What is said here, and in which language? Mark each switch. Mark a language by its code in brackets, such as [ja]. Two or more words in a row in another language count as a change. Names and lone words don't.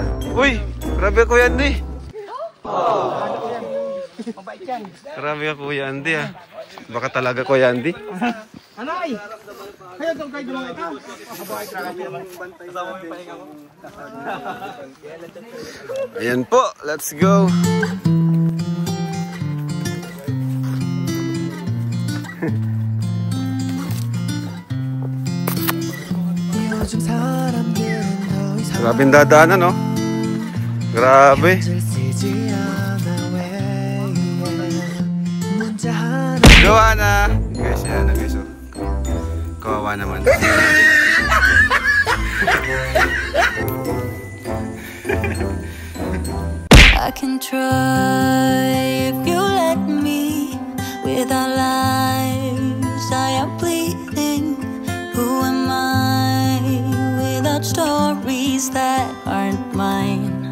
[tl] Uy, grabe Kuya Andy. Grabe ka Kuya Andy ah. Baka talaga Kuya Andy. Anay! Kaya itong kayo mga ikaw. Ayan po, [en] let's go. [ko] 요즘 사람들은 더 이상 [tl] Grabe yung dadaanan, no? Grabe. [ko] 편지를 쓰지 않아 왜 문자 하나 [tl] Joanna! Guys, yan na guys. Oh. Kawawa naman. [en] I can try if you let me. With our lives, I am bleeding. Who am I without stories that aren't mine?